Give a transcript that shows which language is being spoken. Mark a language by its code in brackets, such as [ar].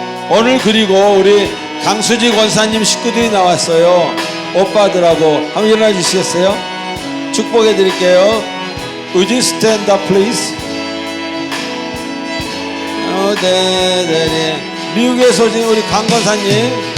[ko] 오늘 그리고 우리 강수지 권사님 식구들이 나왔어요. 오빠들하고 한번 일어나 주시겠어요? 축복해 드릴게요. [en] Would you stand up please? [ko] 네. 미국에서 오신 우리 강 권사님.